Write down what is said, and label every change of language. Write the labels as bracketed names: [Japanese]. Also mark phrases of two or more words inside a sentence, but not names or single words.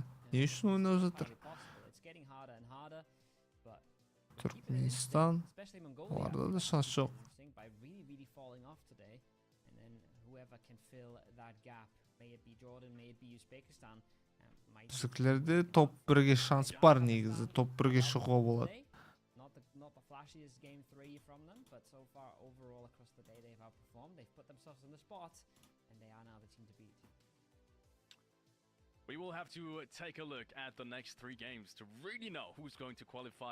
[Kazakh] Не үшін ойнап жатыр? Түркменстан. Оларда да шанс жоқ. Біздікілерде топ 1-ге шанс бар негізі. Топ 1-ге шығуға болады. [English] Not the flashiest game 3 from them, but so far overall across the day they've outperformed. They've put themselves in the spot, and they are now the team to beat. We will have to take a look at the next 3 games to really know who's going to qualify.